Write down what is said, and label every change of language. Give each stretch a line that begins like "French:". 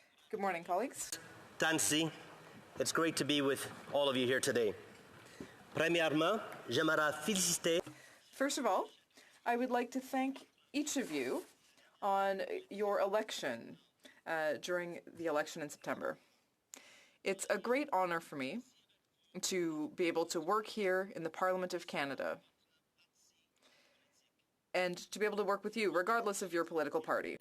English: Good morning, colleagues. Tansi, it's great to be with all of you here today.
French: Premièrement, j'aimerais féliciter.
English: First of all, I would like to thank each of you on your election during the election in September. It's a great honor for me to be able to work here in the Parliament of Canada and to be able to work with you, regardless of your political party.